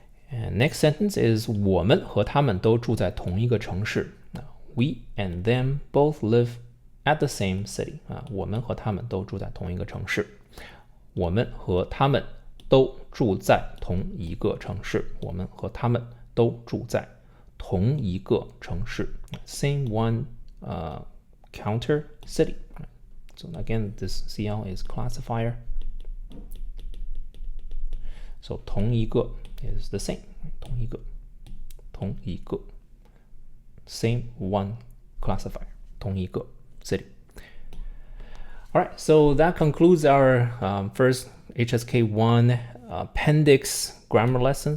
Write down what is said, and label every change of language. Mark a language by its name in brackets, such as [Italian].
[English] And next sentence is [Chinese] 我们和他们都住在同一个城市. [English] We and them both live at the same city. [Chinese] 我们和他们都住在同一个城市.我们和他们都住在同一个城市. 我们和他们都住在同一个城市. [English] Same one counter city. So again, this CL is classifier. So 同一个 is the same. 同一个同一个 same one classifier. 同一个 city. All right, so that concludes our first HSK1 appendix grammar lesson.